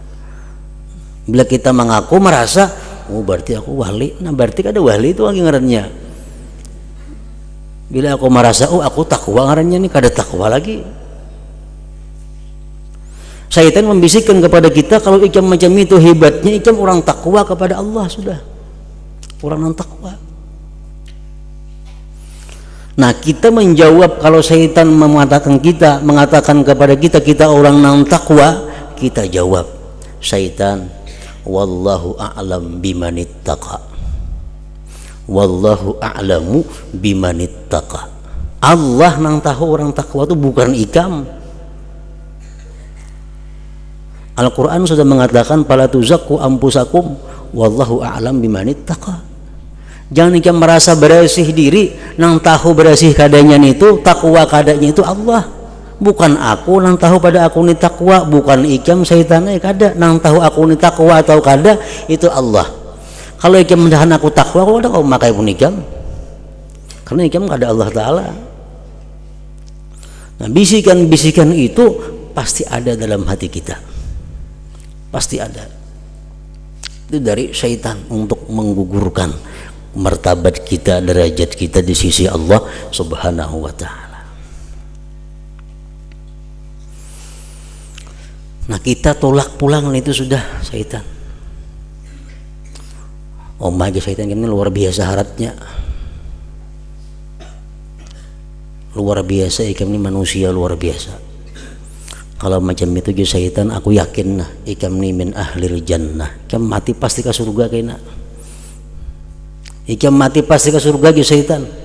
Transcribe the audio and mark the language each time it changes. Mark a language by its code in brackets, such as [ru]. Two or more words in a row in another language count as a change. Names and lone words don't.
[bjn] Bila kita mengaku merasa, oh berarti aku wali, nah berarti kada wali itu lagi ngarannya. Bila aku merasa, oh aku takwa ngarannya, nih kada takwa lagi. Syaitan membisikkan kepada kita, kalau ikam macam itu hebatnya, ikam orang takwa kepada Allah sudah, orang yang takwa. Nah kita menjawab kalau syaitan mengatakan kepada kita, kita orang yang takwa, kita jawab, syaitan, [ar] والله أعلم بمن اتقى، والله أعلم بمن اتقى. [bjn] Allah nang tahu orang takwa itu, bukan ikam. Al-Quran sudah mengatakan [ar] فلا تزكوا أنفسكم والله أعلم بمن اتقى. [bjn] Jangan ikam merasa bersih diri, nang tahu bersih kadanya itu, takwa kadanya itu Allah, bukan aku nang tahu pada aku ni takwa, bukan ikam syaitannya kada nang tahu aku ni takwa atau kada, itu Allah. Kalau ikam mendahan aku takwa, aku ada kau makai pun ikam, karena ikam kada Allah Ta'ala. Nah bisikan-bisikan itu pasti ada dalam hati kita, pasti ada. Itu dari syaitan untuk menggugurkan martabat kita, derajat kita di sisi [ar] الله سبحانه وتعالى. [bjn] Nah kita tolak pulang itu sudah syaitan. [en] Oh my God, [bjn] syaitan ini luar biasa haratnya, luar biasa. Ikan ini manusia luar biasa. Kalau macam itu ge syaitan aku yakin nah ikam ni [ar] من أهل الجنة. [bjn] Ikam mati pasti ke surga kena. Ikam mati pasti ke surga ge syaitan.